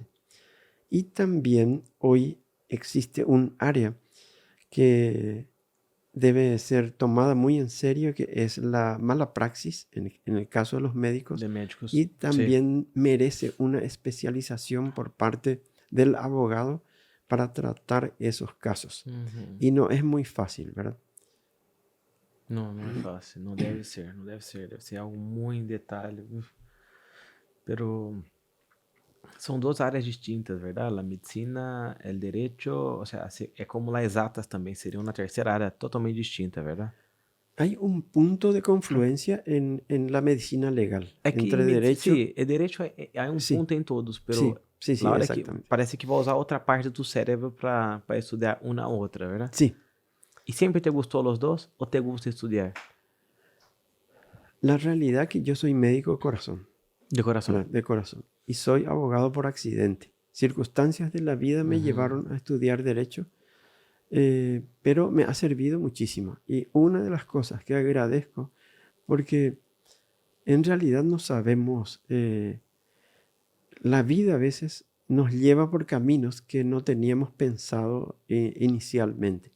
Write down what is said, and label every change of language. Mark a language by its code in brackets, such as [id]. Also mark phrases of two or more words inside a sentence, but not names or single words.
[es] Y también hoy existe un área que debe ser tomada muy en serio, que es la mala praxis en el caso de los médicos, De médicos. y Sí. también merece una especialización por parte del abogado para tratar esos casos. Uhum. Y no es muy fácil, ¿verdad? [pt] Não, não é fácil. Não deve ser, não deve ser. Deve ser algo muito em detalhe. Uf. Pero são duas áreas distintas, verdade? A medicina, o direito, ou seja, é como as exatas também, seria uma terceira área totalmente distinta, verdade? [es] Hay un punto de confluencia en la medicina legal, [pt] É que [es] entre derecho, [pt] sim, é direito, há um [es] sí, [pt] ponto em todos, pero [es] sí, sí, [pt] na [es] sí, [pt] hora que [es] exactamente. [pt] parece que vai usar outra parte do cérebro para estudar uma a outra, verdade? [es] Sí, [pt] E sempre te gostou os dois ou [es] te gusta [pt] estudar? [es] la realidad que yo soy médico de corazón. [pt] De coração. [es] De corazón. Y soy abogado por accidente. Circunstancias de la vida me Uhum. llevaron a estudiar derecho, pero me ha servido muchísimo. Y una de las cosas que agradezco, porque en realidad no sabemos, la vida a veces nos lleva por caminos que no teníamos pensado inicialmente.